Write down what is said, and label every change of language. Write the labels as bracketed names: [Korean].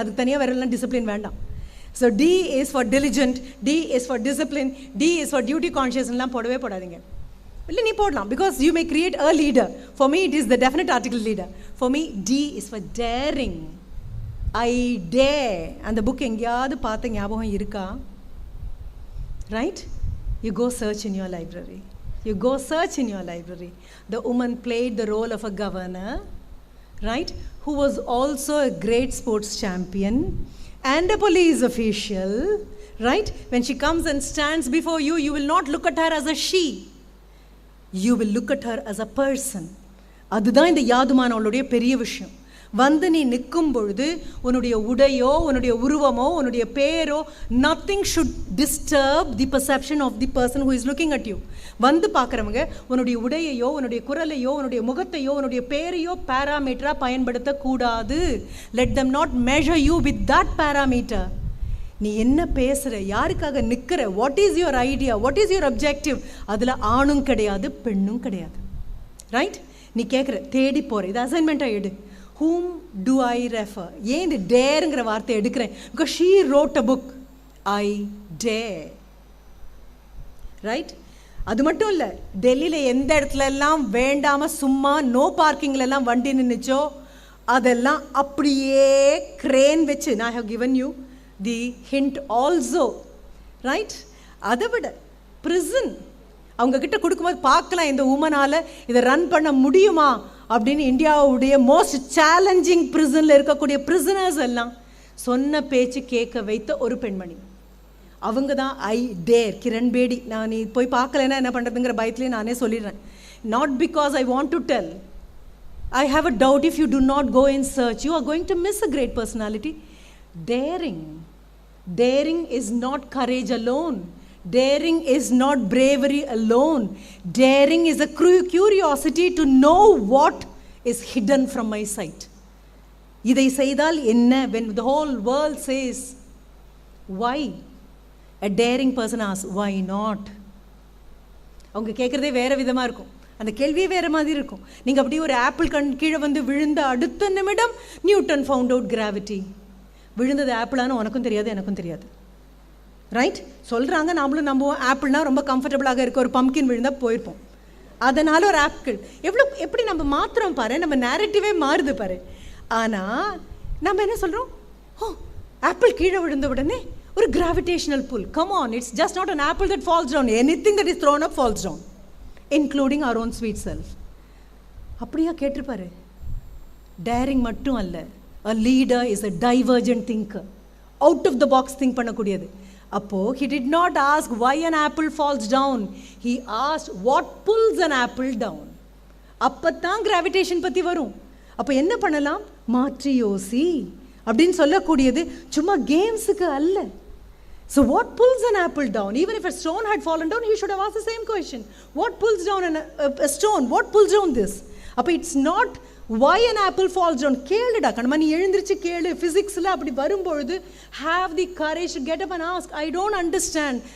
[Tamil] அதுக்கு தனியாக வேற எல்லாம் டிசிப்ளின் வேண்டாம். [English] so D is for diligent, D is for discipline, D is for duty கான்ஷியஸ்லாம் [Tamil] போடவே போடாதீங்க. இல்லை நீ போடலாம், [English] Because you may create a leader. For me it is the definite article leader. For me D is for daring. I dare. [Tamil] அந்த book எங்கேயாவது பார்த்த ஞாபகம் இருக்கா? [English] Right? You go search in your library. You go search in your library. The woman played the role of a governor, right, who was also a great sports champion and a police official, right? When she comes and stands before you, you will not look at her as a she. You will look at her as a person. [Tamil] அதுதான் இந்த யாதுமானவளுடைய பெரிய விஷயம். வந்து நீ நிற்கும் பொழுது உன்னுடைய உடையோ உன்னுடைய உருவமோ உன்னுடைய பேரோ [English] nothing should disturb the perception of the person who is looking at you. [Tamil] வந்து பார்க்குறவங்க உன்னுடைய உடையையோ உன்னுடைய குரலையோ உன்னுடைய முகத்தையோ உன்னுடைய பேரையோ பேராமீட்டரா பயன்படுத்தக்கூடாது. [English] let them not measure you with that parameter. [Tamil] நீ என்ன பேசுகிற, யாருக்காக நிற்கிற, [English] what is your idea, what is your objective, [Tamil] அதில் ஆணும் கிடையாது பெண்ணும் கிடையாது. ரைட்? நீ கேட்குற, தேடி போகிற, இது அசைன்மெண்ட்டாக எடு. [English] whom do I refer? [Tamil] ஏன் இந்த டேருங்கிற வார்த்தை எடுக்கிறேன்? [English] because she wrote a book, I dare. Right? [Tamil] அது மட்டும் இல்லை, டெல்லியில் எந்த இடத்துல எல்லாம் வேண்டாமல் சும்மா நோ பார்க்கிங்லெல்லாம் வண்டி நின்றுச்சோ அதெல்லாம் அப்படியே கிரேன் வச்சு, நான் [English] Have given you the hint also. [Tamil] Right? அதை விட prison அவங்க கிட்ட கொடுக்கும்போது பார்க்கலாம் இந்த உமனால் இதை ரன் பண்ண முடியுமா அப்படின்னு. இந்தியாவுடைய மோஸ்ட் சேலஞ்சிங் பிரிசனில் இருக்கக்கூடிய பிரிசனர்ஸ் எல்லாம் சொன்ன பேச்சு கேட்க வைத்த ஒரு பெண்மணி. அவங்க தான் ஐ டேர். கிரண் பேடி. நான் நீ போய் பார்க்கலன்னா என்ன பண்ணுறதுங்கிற பயத்துலேயே நானே சொல்லிடுறேன். [English] Not because I want to tell. I have a doubt if you do not go in search you are going to miss a great personality. Daring. Daring is not courage alone. Daring is not bravery alone. Daring is a curiosity to know what is hidden from my sight. [Tamil] இதை செய்தால் என்ன? [English] When the whole world says why, a daring person asks why not. [Tamil] அவங்க கேட்குறதே வேறு விதமாக இருக்கும், அந்த கேள்வியே வேறு மாதிரி இருக்கும். நீங்கள் அப்படியே ஒரு ஆப்பிள் கீழே வந்து விழுந்த அடுத்த நிமிடம் நியூட்டன் [English] Found out gravity. [Tamil] விழுந்தது ஆப்பிளானு உனக்கும் தெரியாது எனக்கும் தெரியாது. ரைட்? சொல்கிறாங்க, நாமளும் நம்புவோம். ஆப்பிள்னா ரொம்ப கம்ஃபர்டபுளாக இருக்க, ஒரு பம்கின் விழுந்தால் போயிருப்போம். அதனால் ஒரு ஆப்பிள் எப்படி நம்ம மாத்திரம் பாரு, நம்ம நேரட்டிவே மாறுது பாரு. ஆனால் நம்ம என்ன சொல்கிறோம்? ஓ, ஆப்பிள் கீழே விழுந்த உடனே ஒரு gravitational pull. [English] Come on, it's just not an apple that falls down. Anything that is thrown up falls down, including our own sweet self. [Tamil] அப்படியா கேட்டிருப்பாரு? டேரிங் மட்டும் அல்ல, [English] a leader is a divergent thinker, out of the box think பண்ணக்கூடியது. அப்போ he did not ask why an apple falls down, he asked what pulls an apple down. [Tamil] அப்பத்தான் gravitation பற்றி வரும். அப்போ என்ன பண்ணலாம்? மாற்றி யோசி அப்படின்னு சொல்லக்கூடியது சும்மா கேம்ஸுக்கு அல்ல. [English] So what pulls an apple down? Even if a stone had fallen down, he should have asked the same question. What pulls down a stone? What pulls down this? அப்போ it's not why an apple falls down. [Tamil] கேளுடா கண்ணம்மா, நீ எழுந்திரிச்சு கேளு. ஃபிசிக்ஸில் அப்படி வரும்பொழுது [English] have the courage to get up and ask. I don't understand.